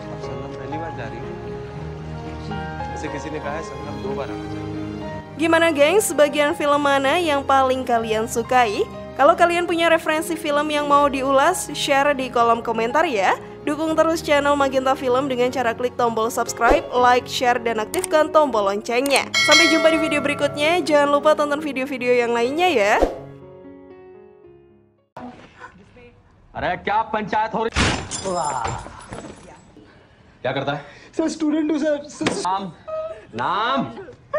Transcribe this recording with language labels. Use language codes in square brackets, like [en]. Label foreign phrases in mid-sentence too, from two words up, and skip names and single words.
[id] Gimana gengs, bagian film mana yang paling kalian sukai? Kalau kalian punya referensi film yang mau diulas, share di kolom komentar ya. Dukung terus channel Magenta Film dengan cara klik tombol [en] subscribe, like, share, [id] dan aktifkan tombol loncengnya. Sampai jumpa di video berikutnya. Jangan lupa tonton video-video yang lainnya ya. [hi] अरे क्या पंचायत हो रही? क्या करता है? सर स्टूडेंट हूँ सर। नाम नाम